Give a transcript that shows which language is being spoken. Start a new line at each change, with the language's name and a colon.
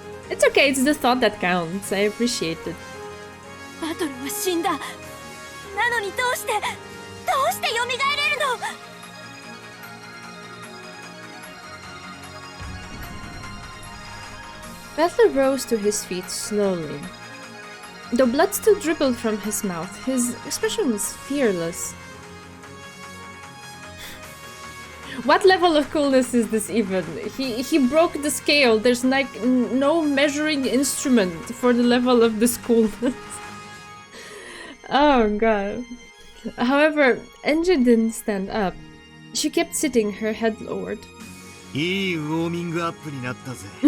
English: It's okay, it's the thought that counts. I appreciate it. Batler was
Japanese: 死んだ。なのにどうして蘇れるの
English: Batler rose to his feet slowly. Though blood still dribbled from his mouth, his expression was fearless. What level of coolness is this even? He broke the scale. There's like no measuring instrument for the level of this coolness. Oh god. However, Enje didn't stand up. She kept sitting, her head lowered.
Japanese: いいウォーミングアップになったぜ。